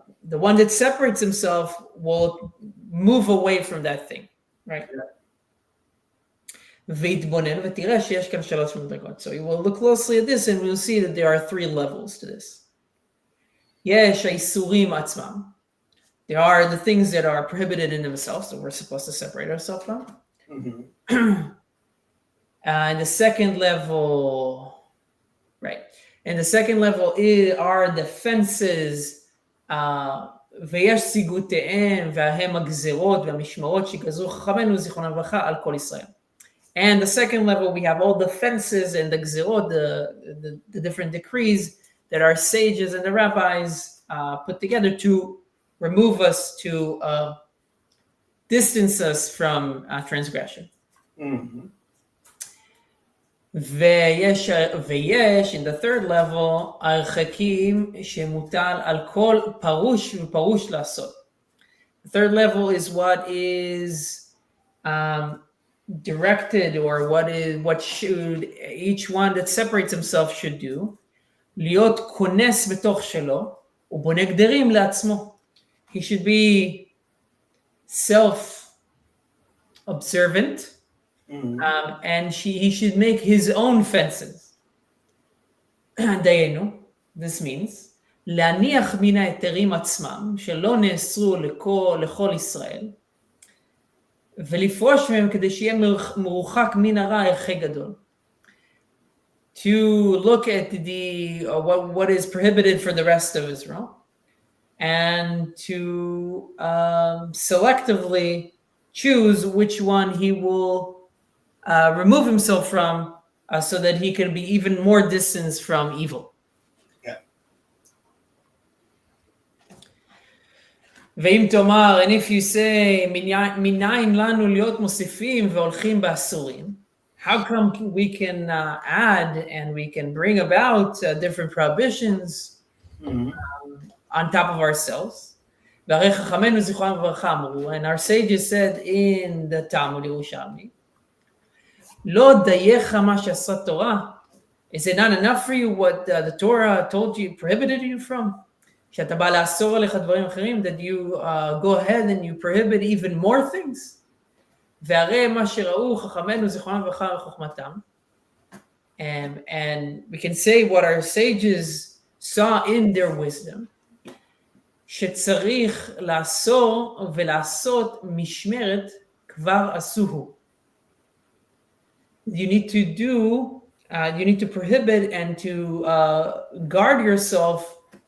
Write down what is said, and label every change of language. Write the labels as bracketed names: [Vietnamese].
[English] The one that separates himself will move away from that thing, right? [Hebrew] ויתבונן ותראה שיש כאן שלוש מדרגות. [English] So you will look closely at this and we'll see that there are 3 levels to this. [Hebrew] יש האיסורים עצמם. [English] There are the things that are prohibited in themselves that we're supposed to separate ourselves from. Mm-hmm. And the second level, right? And the second level are the fences, [Hebrew] ויש סיגותיהם וההם הגזרות והמשמרות שגזרו חכמינו זיכרונם לברכה על כל ישראל. [English] And the second level, we have all the fences and the gzirot, the different decrees that our sages and the rabbis put together to remove us, to distance us from transgression. Mm-hmm. [Hebrew] ויש, [English] in the third level, [Hebrew] הרחקים שמוטל על כל פרוש ופרוש לעשות. [English] The third level is what is directed, or what should each one that separates himself should do. [Hebrew] להיות כונס בתוך שלו ובונה גדרים לעצמו. [English] He should be self-observant. And he should make his own fences. [Hebrew] דיינו, [English] this means, [Hebrew] להניח מן ההיתרים עצמם, שלא נאסרו לכל ישראל, ולפרוש מהם כדי שיהיה מרוחק מן הרע ערכי גדול. [English] To look at what is prohibited for the rest of Israel, and to selectively choose which one he will remove himself from, so that he can be even more distant from evil. Yeah. [Hebrew] ואם תאמר, [English] and if you say, [Hebrew] מניין לנו להיות מוסיפים והולכים באסורים, [English] how come we can add and we can bring about different prohibitions on top of ourselves? [Hebrew] והרי חכמינו זיכרונם לברכה אמרו, [English] and our sages said in the Talmud Yerushalmi, [Hebrew] לא דייך מה שעשה תורה. [English] Is it not enough for you what the Torah told you, prohibited you from? [Hebrew] שאתה בא לאסור עליך דברים אחרים, [English] that you go ahead and you prohibit even more things? [Hebrew] והרי מה שראו חכמינו זיכרונם לברכה וחוכמתם, [English] and we can say what our sages saw in their wisdom, [Hebrew] שצריך לאסור ולעשות משמרת כבר עשוהו. [English] You need to prohibit and to guard yourself.